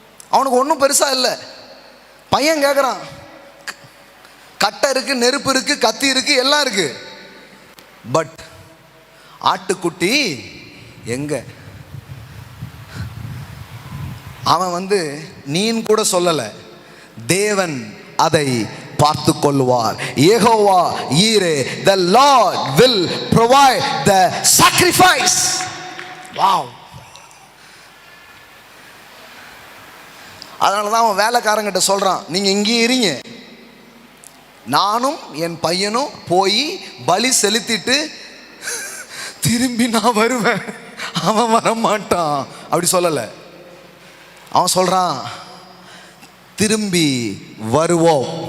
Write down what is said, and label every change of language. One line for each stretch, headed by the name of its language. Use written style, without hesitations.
Tamil: அவனுக்கு ஒன்றும் பெருசா இல்லை. பையன் கேட்குறான், கட்டை இருக்கு, நெருப்பு இருக்கு, கத்தி இருக்கு, எல்லாம் இருக்கு, பட் ஆட்டுக்குட்டி எங்க? அவன் நீன்னு கூட சொல்லலை, தேவன் அதை பார்த்து கொள்வார்.
English: Jehovah Jireh, the Lord will provide the sacrifice. wow.
Tamil: அதனால தான் அவன் வேலைக்காரங்கிட்ட சொல்றான், நீங்க இங்கே இருங்க, நானும் என் பையனும் போய் பலி செலுத்திட்டு திரும்பி நான் வருவேன். அவன் வரமாட்டான் அப்படி சொல்லலை. அவன் சொல்றான், திரும்பி வருவோம்.